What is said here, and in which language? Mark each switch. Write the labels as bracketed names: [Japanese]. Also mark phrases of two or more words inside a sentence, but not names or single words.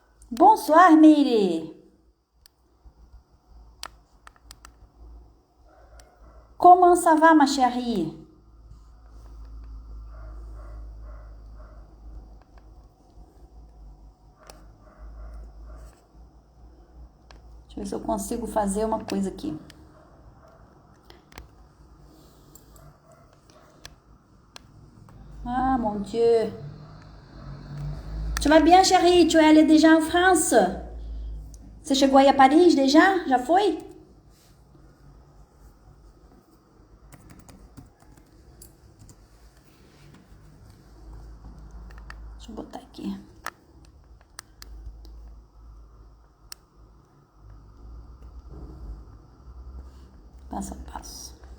[French] Bonsoir, Mire. Comment ça va, ma chérie? [Portuguese] Deixa eu ver se eu consigo fazer uma coisa aqui. [French] Ah, mon Dieu. Tu vas bien, chérie? Tu es allée déjà en France? [Portuguese] Você chegou aí a Paris déjà? Já foi? Deixa eu botar aqui. Passo a passo.